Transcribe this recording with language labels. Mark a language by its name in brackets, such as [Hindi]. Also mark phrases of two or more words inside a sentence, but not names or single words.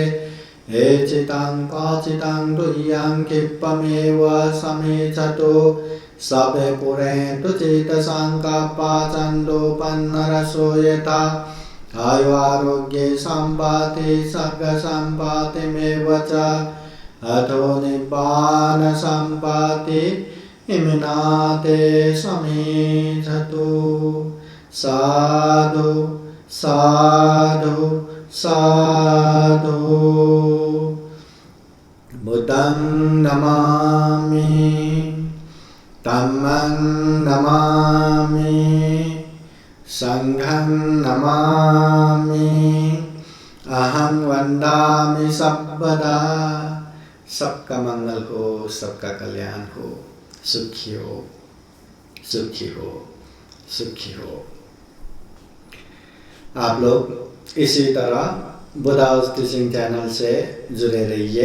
[Pali] एचितं काचितं तुह्यं क्षिप्तमेव समेचतु सबे पुरेन्तु चेतसङ्कल्पा चन्दोपन्नरसो यथा। आयु आरोग्ये सम्पत्ति सर्गसम्पत्तिमेव च अथो निब्बान सम्पत्ति इमिनाते समेचतु। साधु साधु साधु। बुद्धं नमामि, धम्मं नमामि, संघं नमामि, अहं वन्दामि सर्वदा। [Hindi] सबका मंगल हो, सबका कल्याण हो, सुखी हो, सुखी हो, सुखी हो। आप लोग इसी तरह बुद्धा टीचिंग चैनल से जुड़े रहिए।